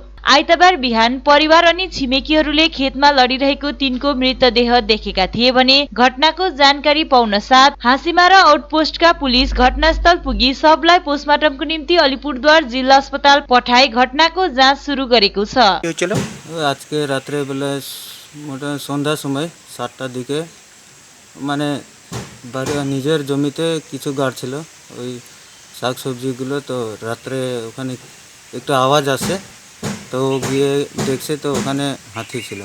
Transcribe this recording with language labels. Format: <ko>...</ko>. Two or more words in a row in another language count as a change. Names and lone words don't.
<ne>आइतबार बिहान परिवार अनि छिमेकीहरूले खेतमा लडिरहेको तिनको मृतदेह देखेका थिए भने घटनाको जानकारी पाउन साथ हाँसीमारा आउटपोस्टका पुलिस घटनास्थल पुगी शवलाई पोस्टमार्टमको निम्ति अलिपुरद्वार जिल्ला अस्पताल पठाई घटनाको जाँच शुरू गरेको छ।</ne> <bn>আজকে রাত্রে বেলা মোটামুটি সন্ধ্যার সময় 7টার দিকে মানে বাড়ি নিজের জমিতে কিছু গাছ ছিল ওই শাকসবজিগুলো, তো রাত্রে ওখানে একটু আওয়াজ আসে, তো গিয়ে দেখছে তো ওখানে হাতি ছিল।</bn>